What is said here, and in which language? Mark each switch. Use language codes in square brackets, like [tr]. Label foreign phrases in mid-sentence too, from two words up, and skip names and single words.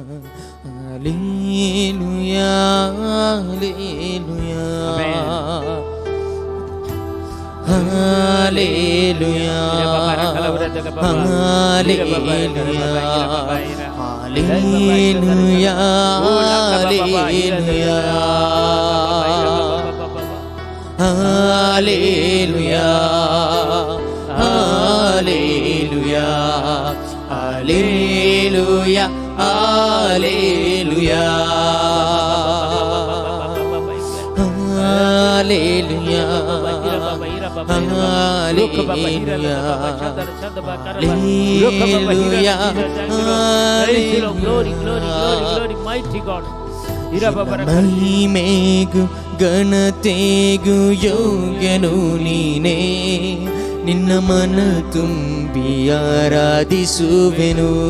[kok] हालेलुया हालेलुया हालेलुया हालेलुया हालेलुया हालेलुया हालेलुया [kn] हालेलुया ಮಹಿಮೆಗೂ ಗಣತೆಗೂ ಯೋಗ್ಯನು ನೀನೇ, ನಿನ್ನ ಮನ ತುಂಬಿ ಆರಾಧಿಸುವೆನು.